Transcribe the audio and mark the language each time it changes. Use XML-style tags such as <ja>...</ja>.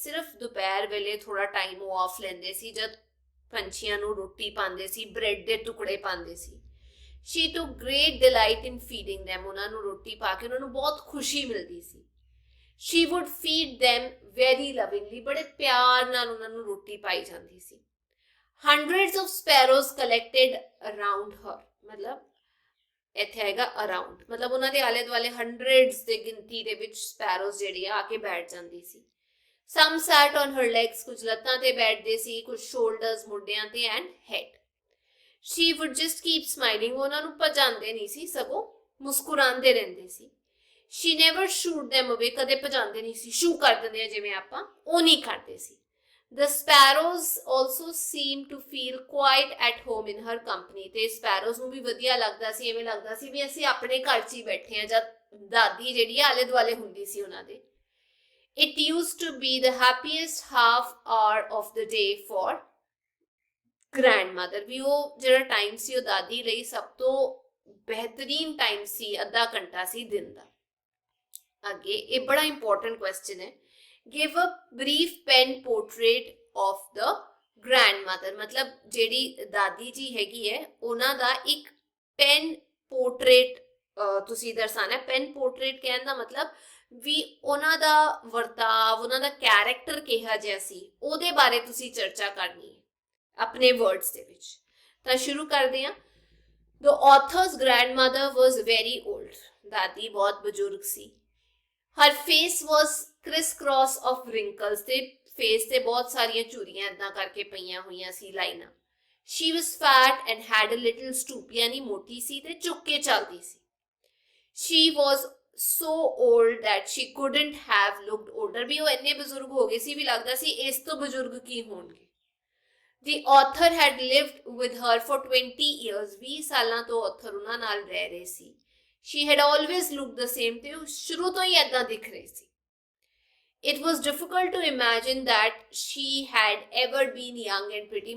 <pa>ਸਿਰਫ ਦੁਪਹਿਰ ਵੇਲੇ ਥੋੜਾ ਟਾਈਮ ਉਹ ਆਫ ਲੈਂਦੇ ਸੀ ਜਦ ਪੰਛੀਆਂ ਨੂੰ ਰੋਟੀ ਪਾਉਂਦੇ ਸੀ, ਬ੍ਰੈਡ ਦੇ ਟੁਕੜੇ ਪਾਉਂਦੇ ਸੀ।</pa> <en>She took great delight in feeding them।</en> <pa>ਉਹਨਾਂ ਨੂੰ ਰੋਟੀ ਪਾ ਕੇ ਉਹਨਾਂ ਨੂੰ ਬਹੁਤ ਖੁਸ਼ੀ ਮਿਲਦੀ ਸੀ।</pa> <en>She would feed them very lovingly।</en> <pa>ਬੜੇ ਪਿਆਰ ਨਾਲ ਉਹਨਾਂ ਨੂੰ ਰੋਟੀ ਪਾਈ ਜਾਂਦੀ ਸੀ।</pa> <en>Hundreds of sparrows collected around her।</en> <pa>ਮਤਲਬ ਇੱਥੇ ਆਏਗਾ around, ਮਤਲਬ ਉਹਨਾਂ ਦੇ ਆਲੇ ਦੁਆਲੇ hundreds ਦੇ ਗਿਣਤੀ ਦੇ ਵਿੱਚ sparrows ਜਿਹੜੀ ਆ ਕੇ ਬੈਠ ਜਾਂਦੀ ਸੀ।</pa> <en>Some sat on her legs।</en> <pa>ਕੁਝ ਲੱਤਾਂ ਤੇ ਬੈਠਦੇ ਸੀ, ਕੁਝ shoulders ਮੋਢਿਆਂ ਤੇ and head।</pa> <en>She would just keep smiling।</en> <pa>ਉਹਨਾਂ ਨੂੰ ਭਜਾਉਂਦੇ ਨਹੀਂ ਸੀ, ਸਗੋਂ ਮੁਸਕਰਾਉਂਦੇ ਰਹਿੰਦੇ ਸੀ।</pa> <en>She never shooed them away।</en> <pa>ਕਦੇ ਭਜਾਉਂਦੇ ਨਹੀਂ ਸੀ, ਸ਼ੂ ਕਰ ਦਿੰਦੇ ਆ ਜਿਵੇਂ ਆਪਾਂ, ਉਹ ਨਹੀਂ ਕਰਦੇ ਸੀ।</pa> <en>The sparrows also seemed to feel quite at home in her company।</en> <pa>ਤੇ sparrows ਨੂੰ ਵੀ ਵਧੀਆ ਲੱਗਦਾ ਸੀ, ਐਵੇਂ ਲੱਗਦਾ ਸੀ ਵੀ ਅਸੀਂ ਆਪਣੇ ਘਰ 'ਚ ਹੀ ਬੈਠੇ ਹਾਂ ਜਦ ਦਾਦੀ ਜਿਹੜੀ ਆਲੇ ਦੁਆਲੇ ਹੁੰਦੀ ਸੀ ਉਹਨਾਂ ਦੇ।</pa> <en>It used to be the happiest half hour of the day for grandmother।</en> <pa>ਵੀ ਉਹ ਜਿਹੜਾ ਟਾਈਮ ਸੀ ਉਹ ਦਾਦੀ ਲਈ ਸਭ ਤੋਂ ਬਿਹਤਰੀਨ ਟਾਈਮ ਸੀ, ਅੱਧਾ ਘੰਟਾ ਸੀ ਦਿਨ ਦਾ। ਅੱਗੇ ਇਹ ਬੜਾ ਇੰਪੋਰਟੈਂਟ ਕੁਐਸਚਨ ਹੈ।</pa> <en>Give a brief pen portrait of the grandmother.</en> <pa>ਮਤਲਬ ਜਿਹੜੀ ਦਾਦੀ ਜੀ ਹੈਗੀ ਹੈ ਉਹਨਾਂ ਦਾ ਇੱਕ ਪੈਨ ਪੋਰਟਰੇਟ ਤੁਸੀਂ ਦਰਸਾਣਾ। ਪੈਨ ਪੋਰਟਰੇਟ ਕਹਿਣ ਦਾ ਮਤਲਬ ਵੀ ਉਹਨਾਂ ਦਾ ਵਰਤਾਵ, ਉਹਨਾਂ ਦਾ ਕੈਰੈਕਟਰ ਕਿਹਾ ਜਿਹਾ ਸੀ, ਉਹਦੇ ਬਾਰੇ ਤੁਸੀਂ ਚਰਚਾ ਕਰਨੀ ਹੈ ਆਪਣੇ ਵਰਡਸ ਦੇ ਵਿੱਚ। ਤਾਂ ਸ਼ੁਰੂ ਕਰਦੇ ਹਾਂ।</pa> <en>The author's grandmother was very old.</en> <pa>ਦਾਦੀ ਬਹੁਤ ਬਜ਼ੁਰਗ ਸੀ।</pa> <en>Her face was criss-cross of wrinkles.</en> <pa>ਤੇ ਫੇਸ ਤੇ ਬਹੁਤ ਸਾਰੀਆਂ ਝੁਰੀਆਂ ਇਦਾਂ ਕਰਕੇ ਪਈਆਂ ਹੋਈਆਂ ਸੀ, ਲਾਈਨਾਂ।</pa> <en>She was fat and had a little stoop,</en> <pa>ਯਾਨੀ ਮੋਟੀ ਸੀ ਤੇ ਝੁੱਕ ਕੇ ਚੱਲਦੀ ਸੀ।</pa> <en>She was so old that she couldn't have looked older.</en> <pa>ਵੀ ਉਹ ਇੰਨੇ ਬਜ਼ੁਰਗ ਹੋ ਗਏ ਸੀ ਵੀ ਲੱਗਦਾ ਸੀ ਇਸ ਤੋਂ ਬਜ਼ੁਰਗ ਕੀ ਹੋਣਗੇ।</pa> <en>The author had lived with her for 20 years.</en> <pa>20 ਸਾਲਾਂ ਤੋਂ author ਉਹਨਾਂ ਨਾਲ ਰਹਿ ਰਹੇ ਸੀ।</pa> <en>She had always looked the same.</en> <pa>ਤੇ ਉਹ ਸ਼ੁਰੂ ਤੋਂ ਹੀ ਏਦਾਂ ਦਿਖ ਰਹੀ ਸੀ।</pa> <en>It was difficult to imagine that she had ever been young and pretty.</en>